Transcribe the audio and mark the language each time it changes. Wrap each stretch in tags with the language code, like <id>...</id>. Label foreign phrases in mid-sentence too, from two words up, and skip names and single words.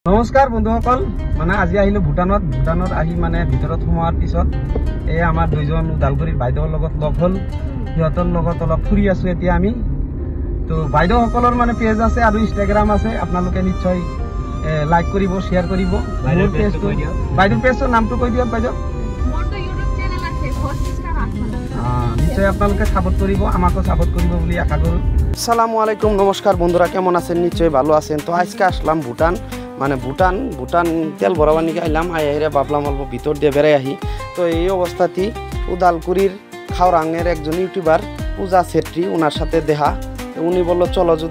<as>নমস্কাৰ বন্ধুসকল মানে আজি আহিলো ভুটানত আহি মানে ভিতৰত সোমোৱাৰ পিছত এই আমাৰ দুইজন উদালগুৰিৰ বাইদেউৰ লগত লগ হ'ল সিহঁতৰ লগত অলপ ফুৰি আছো এতিয়া আমি তো বাইদেউসকলৰ মানে পেজ আছে আৰু ইনষ্টাগ্ৰাম আছে আপোনালোকে নিশ্চয় লাইক কৰিব শেয়াৰ কৰিব বাইদেউৰ পেজৰ নামটো কৈ দিয়ক বাইদেউ মোৰটো</as> <en>YouTube channel</en> <as>আছে নিশ্চয় আপোনালোকে সাপোর্ট কৰিব আমাকো সাপোর্ট কৰিব বুলি আশা কৰো</as> <ar>السلام عليكم</ar> <bn>নমস্কার বন্ধুরা কেমন আছেন নিশ্চয় ভালো আছেন তো আজকে আসলাম ভুটান মানে ভুটান তেল ভরাবার নিকে আইলাম আইরে ভাবলাম অল্প ভিতর দিয়ে বেড়াই আহি তো এই অবস্থাতেই উদালগুড়ির খাওরাঙের একজন ইউটিউবার পূজা ছেত্রী ওনার সাথে দেখা উনি বললো চলো যদি</bn>